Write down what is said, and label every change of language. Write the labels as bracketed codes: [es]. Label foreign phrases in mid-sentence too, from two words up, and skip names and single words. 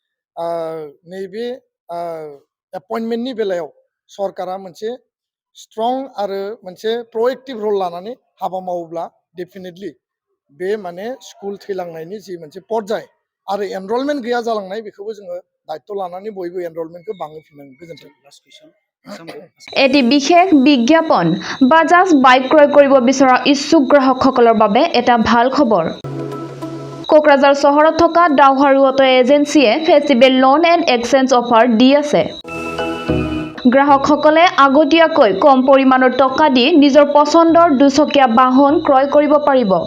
[brx] नैबे एपइन्टमेन्टनि बेलायाव सरकारा मोनसे स्ट्रं आरो मोनसे [en] proactive role [brx] लानानै हाबा मावोब्ला डेफिनेटलि बे माने स्कुल थैलांनायनि जि मोनसे पर्याय आरो एनरलमेन्ट गैया जालांनाय बेखौबो जोङो दायित्व लानानै बयबो एनरलमेन्टखौ बांहोफिननांगोन गोजोन्थों [as] এটি বিশেষ বিজ্ঞাপন বাজাজ বাইক ক্ৰয় কৰিব বিচৰা ইচ্ছুক গ্ৰাহকসকলৰ বাবে এটা ভাল খবৰ কোকৰাঝাৰ চহৰত থকা ডাউহাৰু অটো এজেন্সিয়ে [en] festival loan and exchange offer [as] দি আছে গ্ৰাহকসকলে আগতীয়াকৈ কম পৰিমাণৰ টকা দি নিজৰ পছন্দৰ দুচকীয়া বাহন ক্ৰয় কৰিব পাৰিব